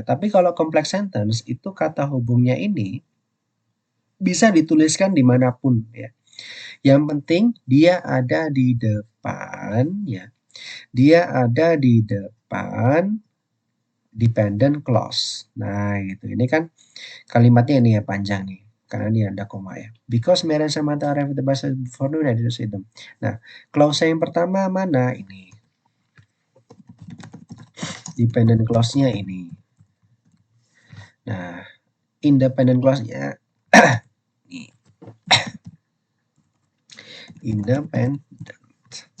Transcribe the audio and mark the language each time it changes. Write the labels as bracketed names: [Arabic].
[Indonesian] Tapi kalau complex sentence itu kata hubungnya ini bisa dituliskan dimanapun ya. Yang penting dia ada di depan ya. Dia ada di depan dependent clause. Nah, gitu. Ini kan kalimatnya ini ya panjang nih. Karena ini ada koma ya. [English] Because Mary and Samantha arrived at the bus before noon, I didn't see them. [Indonesian] Nah, clause yang pertama mana? Ini. Dependent clause-nya ini. Nah, independent clause-nya ini. Independent.